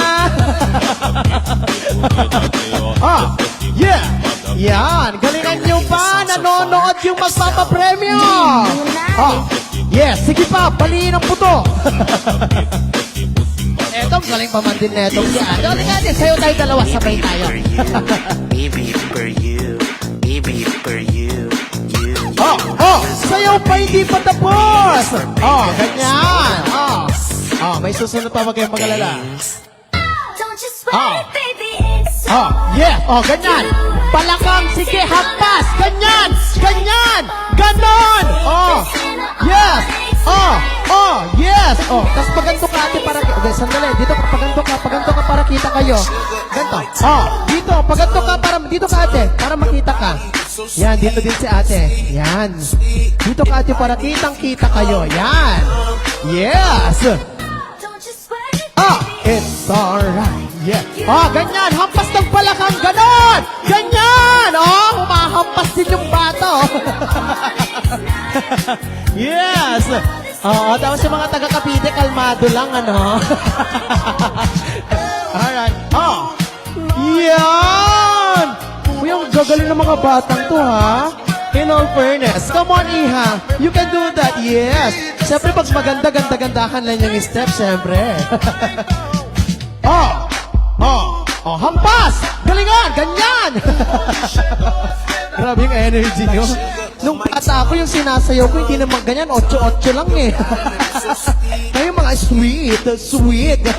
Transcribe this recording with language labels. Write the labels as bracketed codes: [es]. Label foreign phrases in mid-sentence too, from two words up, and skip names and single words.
[tl] Yeah! Yan! Galingan nyo pa! Nanonood yung magpapapremyo! Yes! Sige pa! Baliin ang puto! Eto, galing pa man din netong si Ate. Halika natin, sayo tayo dalawa. Sabay tayo. [en] Baby for you. [tl] Sayaw pa, hindi pa tapos! Ganyan! May susunod pa, wag kayong mag-alala. Yeah! Ganyan! Palakang, sige, hampas! Ganyan! Ganon! [en] Yes! Yes! [tl] Tapos paganto ka, ate, para... Okay, sandali. Dito ka, paganto ka para kita kayo. Ganto. Dito, paganto ka para... Dito ka, ate, para makita ka. Yan, dito din si ate. Yan. Dito ka, ate, para kitang-kita kayo. Yan. [en] Yes! It's alright. Yeah. [tl] Ganyan. Hampas ng palakang. Ganon! Ganyan! Humahampas din yung bata. Yes! Tapos yung mga taga-Cavite, kalmado lang, ano? Alright. Yan! Uy, ang gagaling ng mga batang to, ha? [en] In all fairness. Come on, [tl] Iha. [en] You can do that. Yes. [tl] Siyempre, pag maganda, ganda-gandahan lang yung step, siyempre. Hampas! Galingan! Ganyan! Grabe yung energy nyo. Nung bata ako, yung sinasayaw ko, hindi naman ganyan. 8-8 lang eh. Kayo mga sweet.